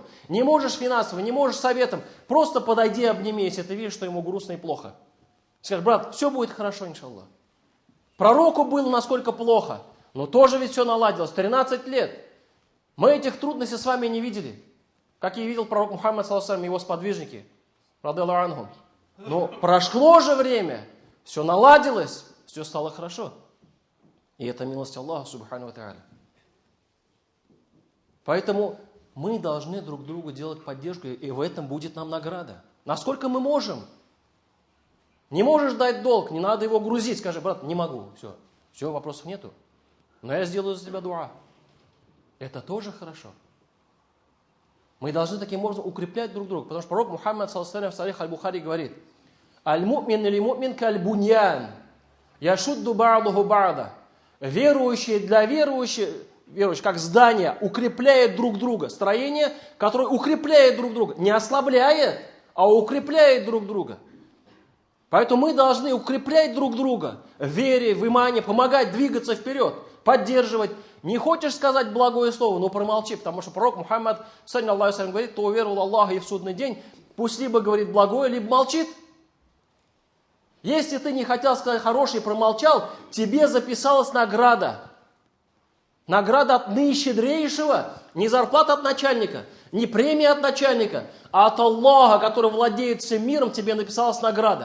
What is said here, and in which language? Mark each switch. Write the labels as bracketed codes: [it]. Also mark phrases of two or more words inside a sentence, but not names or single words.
[ru] Не можешь финансово, не можешь советом. Просто подойди, обними, если ты видишь, что ему грустно и плохо. Скажи: брат, все будет хорошо, иншаллах. Пророку было насколько плохо, но тоже ведь все наладилось. 13 лет. Мы этих трудностей с вами не видели. Как и видел пророк Мухаммад [ar] صلى الله عليه وسلم, [ru] его сподвижники. [ar] رضي الله عنهم. [ru] Но прошло же время, все наладилось, все стало хорошо. И это милость Аллаха [ar] سبحانه وتعالى. [ru] Поэтому мы должны друг другу делать поддержку, и в этом будет нам награда. Насколько мы можем. Не можешь дать долг, не надо его грузить. Скажи: брат, не могу. Все, вопросов нету. Но я сделаю за тебя дуа. Это тоже хорошо. Мы должны таким образом укреплять друг друга. Потому что пророк Мухаммад [ar] صلى الله عليه وسلم [ru] в Сахих аль-Бухари говорит: [ar] «المؤمن للمؤمن كالبنيان يشد بعضه بعضا». [ru] Верующие для верующих, как здание, укрепляет друг друга. Строение, которое укрепляет друг друга. Не ослабляет, а укрепляет друг друга. Поэтому мы должны укреплять друг друга в вере, в имане, помогать двигаться вперед, поддерживать. Не хочешь сказать благое слово, но промолчи, потому что пророк Мухаммад [ar] صلى الله عليه وسلم [ru] говорит: кто уверовал в Аллаха и в судный день, пусть либо говорит благое, либо молчит. Если ты не хотел сказать хорошее и промолчал, тебе записалась награда. Награда от наищедрейшего, не зарплата от начальника, не премия от начальника, а от Аллаха, который владеет всем миром, тебе написалась награда.